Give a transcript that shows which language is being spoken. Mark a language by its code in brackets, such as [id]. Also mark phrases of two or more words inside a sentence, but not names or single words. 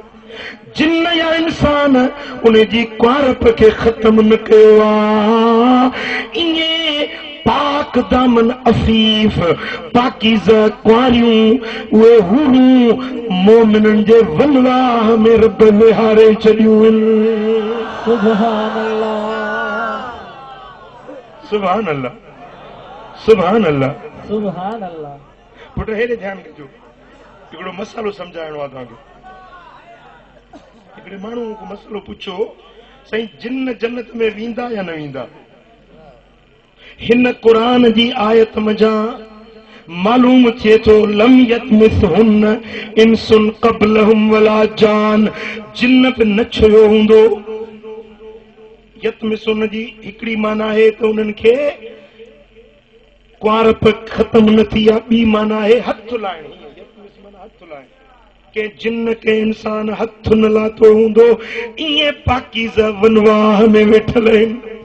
[sd] जिन या इंसान उन जी कुआरप खे ख़त्म न कयो आहे। ईअं पाक दामन अफ़ीफ़ पाकीज़ा कुआरियूं उहे हूरूं मोमिननि जे वनवाह में रब विहारे छॾियूं आहिनि। [ar] سبحان الله, سبحان الله، سبحان الله, سبحان الله. [sd] पुट हेॾे ध्यानु कजो, हिकिड़ो मसालो सम्झाइणो आहे तव्हांखे। हिकिड़े माण्हू को मसलो पुछो, साईं जिन जन्नत में वेंदा या न वेंदा? हिन क़ुरान जी आयत मज़ा मालूम थिए थो [ar] لم يطمثهن إنس قبلهم ولا جان, [sd] जिन बि न छुयो हूंदो। यतमिसहुन्न जी हिकिड़ी माना आहे त उन्हनि खे कुआरप ख़त्म न थी आहे, ॿी माना आहे हथ लाइण। हथ लाइण के जिन के इंसान हथ न लाथो हूंदो, ईअं पाकीज़ा वनवाह में वेठल आहिनि।